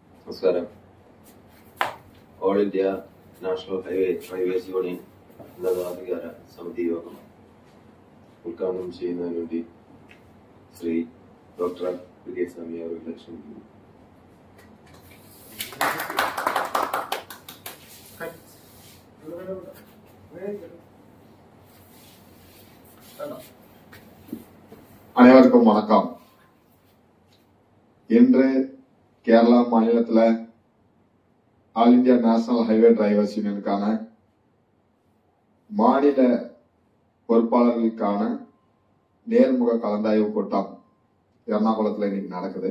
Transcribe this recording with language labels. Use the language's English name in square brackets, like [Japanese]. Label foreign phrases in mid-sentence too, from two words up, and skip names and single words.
[Malayalam] നമസ്കാരം. ഓൾ ഇന്ത്യ നാഷണൽ ഹൈവേസ് യൂണിയൻ ഉന്നതാധികാര സമിതി യോഗം ഉദ്ഘാടനം ചെയ്യുന്നതിന് വേണ്ടി ശ്രീ ഡോക്ടർ വിജയസ്വാമി അവരുടെ ക്ഷണിക്കുന്നു. [Tamil] அனைவருக்கும் வணக்கம். இன்று கேரளா மாநிலத்தில் ஆல் இந்தியா நேஷனல் ஹைவே டிரைவர்ஸ் யூனியனுக்கான மாநில பொறுப்பாளர்களுக்கான நேர்முக கலந்தாய்வு கூட்டம் எர்ணாகுளத்தில் இன்னைக்கு நடக்குது.